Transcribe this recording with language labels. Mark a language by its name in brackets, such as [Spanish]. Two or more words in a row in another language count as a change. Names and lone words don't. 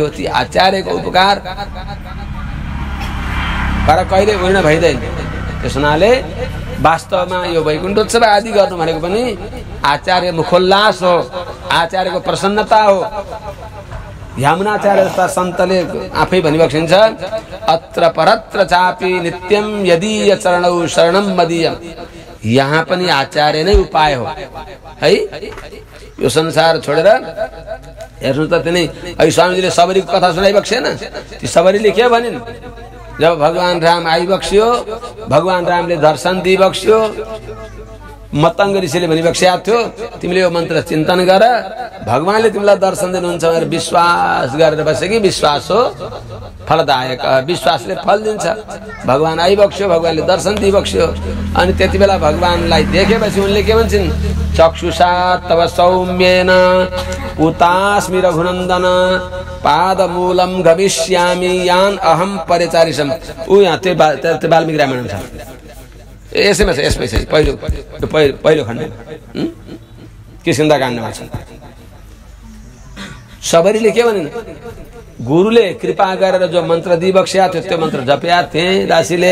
[Nepali] ती आचार्यको उपकार पर कहिले उर्ण भइदैन। त्यसैले वास्तवमा यो वैकुण्ठोत्सव आदि गर्नु भनेको पनि आचार्य मुखोल्लास हो, आचार्यको प्रसन्नता हो। यमुनाचार्य जस्ता सन्तले आफै भनिबक्सिन्छ, [Sanskrit] अत्र परत्र चापि नित्यम यदीय चरणौ शरणम मदीयम। [Nepali] यहाँ पनि आचार्य नै उपाय हो है। यो संसार छोडेर हेर्नु त तिनी अहिले स्वामीजीले सबरीको कथा सुनाइबक्सेन? ती सबरीले के भनिन्? जब भगवान राम आइबक्स्यो, भगवान रामले दर्शन दिइबक्स्यो, मतंग ऋषिले भनिबक्स्या थियो, तिमीले यो मन्त्र चिन्तन गर, भगवानले तिमीलाई दर्शन दिनुहुन्छ भनेर विश्वास गरेर बसे कि विश्वास हो फलदायक। विश्वासले फल दिन्छ। भगवान आइबक्स्यो, भगवानले दर्शन दिइबक्स्यो। अनि त्यति बेला भगवानलाई देखेपछि उनले के भन्छन्? [Sanskrit] चक्षुषा तव सौम्येन उतास्मि रघुनन्दन पादमूलम गमिष्यामि यान अहम परिचारिसम। [Nepali] ऊ यहाँ त्यो वाल्मीकि रामायण छ। यसैमा छ, यसमै छ। पहिलो खण्ड किष्किन्धा छ। सबरीले के भनिन्? गुरुले कृपा गरेर जो मन्त्र दिइबक्स्या थियो त्यो मन्त्र जप्या थिए दासीले।